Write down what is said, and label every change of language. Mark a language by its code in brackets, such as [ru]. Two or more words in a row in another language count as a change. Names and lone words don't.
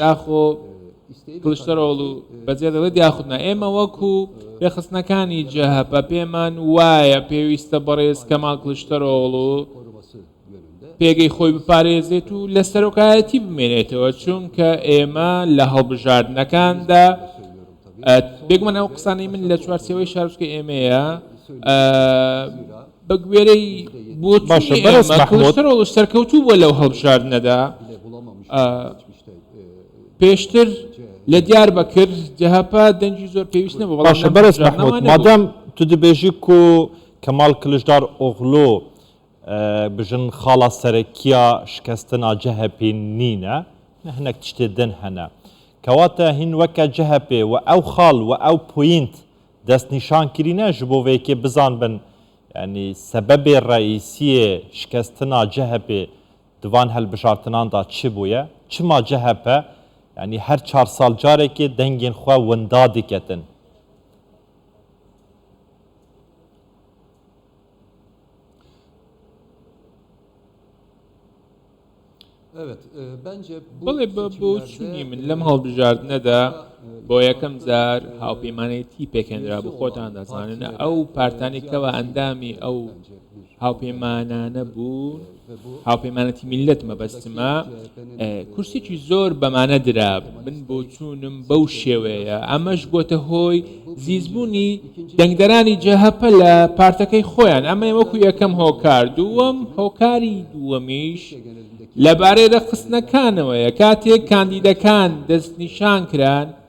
[ckb] ئاخۆ کلیچدارۆغلو بەجێ دەڵێت یاخودنا ئێمە وەکو ڕێخستنەکانی جەهەپە پێمان وایە پێویستە بەڕێز کەمال کلیچدارۆغلو پێگەی خۆی بپارێزێت و لە سەرۆکایەتی بمێنێتەوە چونکە ئێمە لە هەڵبژاردنەکاندا بێگومان ئەو قسانەی من لە چوارچێوەی شارچکە ئێمەیە بە گوێرەی بۆ کلیچدارۆغلو سەرکەوتوو بووە لەو هەڵبژاردنەدا geçmişte پێشتر لە دیار بەکرد جەهەپە دەنگی زۆر پێویست نەبوو باشە بەرز محمود مادام تو [ku] dibêjî ku Kemal Kılıçdaroğlu bijin xala serekiya şikestina CHP nîne hinek tiştê din hene kewata hîn weke CHP ve ew xal ve ew point destnîşan kirîne ji bo vêkê bizanbin yani sebebê reîsiyê şikestina CHP divan helbijartinan da çi bûye çima CHP yani her 4 sal carekê dengên xwe winda diketin. [tr] Evet, bence bu [ckb] بڵێ بە بۆچوونی من لەم هەڵبژاردنەدا بۆ یەکەم جار هاوپەیمانێتی پێکێنرا بۆ خۆتان دەزانن ئەو پارتانێکەوە ئەندامی ئەو هاوپەیمانانە بوون هاوپەیمانەتی میلەت مەبەستمە کورسێکی زۆر بەمانە درا من بۆ چوونم بەو شێوەیە ئەمەش بۆتە هۆی زیزبوونی دەنگدەرانی جەهەپە لە پارتەکەی خۆیان ئەمە وەکو یەکەم هۆکار دووەم هۆکاری دووەمیش لەبارەی ڕەخستنەکانەوەیە کاتێک کاندیدەکان دەستنیشان کران